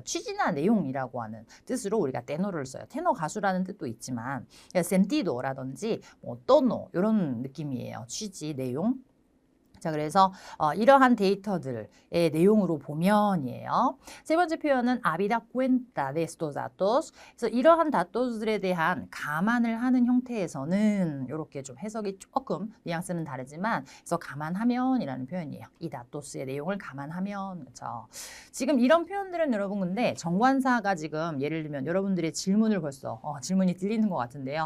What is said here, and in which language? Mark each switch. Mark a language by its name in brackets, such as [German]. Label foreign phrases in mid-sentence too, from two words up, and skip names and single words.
[Korean] 취지나 내용이라고 하는 뜻으로 우리가 테너를 써요. 테너 가수라는 뜻도 있지만 센티도라든지 뭐 또노 이런 느낌이에요. 취지, 내용. 자, 그래서 이러한 데이터들의 내용으로 보면이에요. 세 번째 표현은 [Spanish] habida cuenta de estos datos. [Korean] 그래서 이러한 다토들에 대한 감안을 하는 형태에서는 이렇게 좀 해석이 조금 뉘앙스는 다르지만 그래서 감안하면이라는 표현이에요. 이 다토스의 내용을 감안하면 그렇죠. 지금 이런 표현들은 여러분 근데 정관사가 지금 예를 들면 여러분들의 질문을 벌써 질문이 들리는 것 같은데요.